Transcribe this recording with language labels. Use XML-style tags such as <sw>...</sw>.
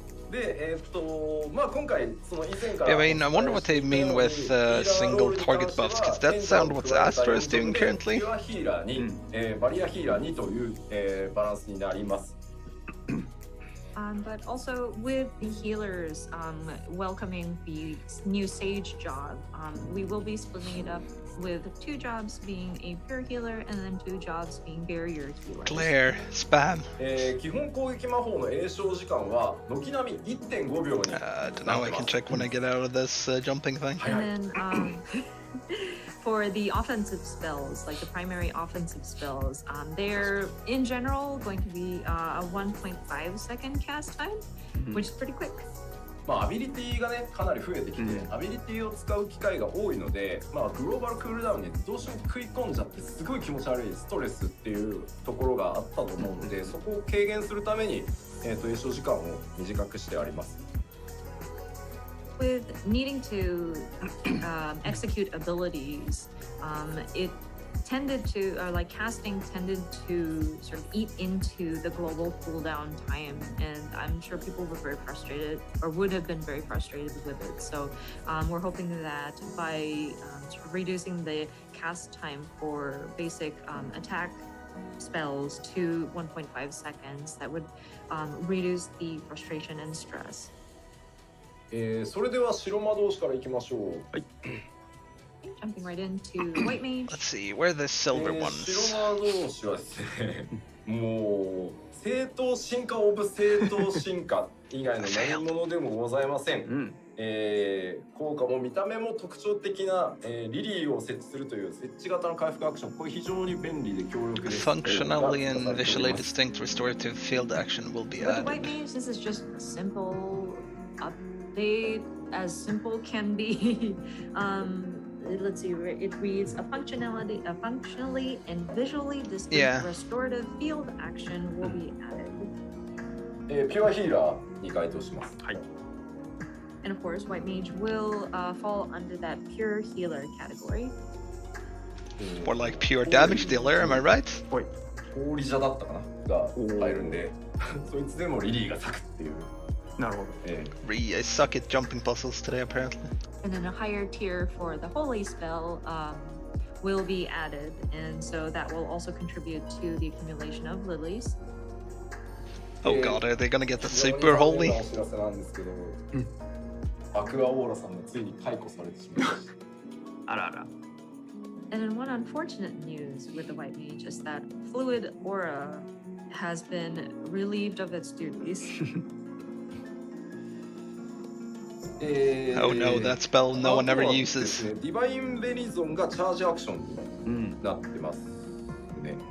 <ja>で、まあ今回その以前から。</ja> <en>Yeah, I mean, I wonder what they mean with single target buffs, because that sounds what Astra is doing currently.</en> <ja>バリアヒーラーに、バリアヒーラーにという、バランスになります。</ja> <en>But also with the healers welcoming the new Sage job, we will be splitting it up with 2 jobs being a pure healer and then 2 jobs being barrier healers. Glare, spam.</en> <ja>基本攻撃魔法の詠唱時間は軒並み 1.5 秒に。</ja> <en>Don't know, I can check when I get out of this jumping thing. And then for the offensive spells, like the primary offensive spells, they're in general going to be a 1.5 second cast time, which is pretty quick.</en> <ja>まあアビリティがねかなり増えてきて、アビリティを使う機会が多いので、まあグローバルクールダウンにどうしても食い込んじゃってすごい気持ち悪いストレスっていうところがあったと思うので、そこを軽減するために詠唱時間を短くしてあります。</ja> <en>with needing to execute abilities, it tended to, or like casting tended to sort of eat into the global cooldown time, and I'm sure people were very frustrated, or would have been very frustrated with it. So we're hoping that by sort of reducing the cast time for basic attack spells to 1.5 seconds, that would reduce the frustration and stress.</en> <ja>それでは白魔導士からいきましょう。</ja> <en>Jumping right into White Mage. Let's see, where are the silver ones?</en> <ja>白魔導士はですね、もう正当進化オブ正当進化以外の何者でもございません。効果も見た目も特徴的な、リリーを設置するという設置型の回復アクション、これ非常に便利で強力です。</ja> <en>Functionally and visually distinct restorative field action will be With added. White Mage, this is just a simple update, as simple can be. Let's see, it reads a functionally and visually distinct restorative field action will be added.</en> <ja>ピュアヒーラーに該当します。はい。</ja> <en>And of course, White Mage will fall under that pure healer category. More like pure damage dealer, am I right?</en> <ja>氷蛇だったかなが入るんで、そいつでもリリーが咲くっていう。なるほど。</ja> <en>I suck at jumping puzzles today, apparently. And then a higher tier for the holy spell will be added, and so that will also contribute to the accumulation of lilies. Oh god, are they gonna get the super holy?</en> <ja>お知らせなんですけど、アクアオーラさんがついに解雇されてしまいました。あらあら。</ja> <en>And then one unfortunate news with the White Mage is that Fluid Aura has been relieved of its duties. Oh no, that spell no one ever uses.</en> <ja>ディバインベニゾンがチャージアクションになってますね。</ja>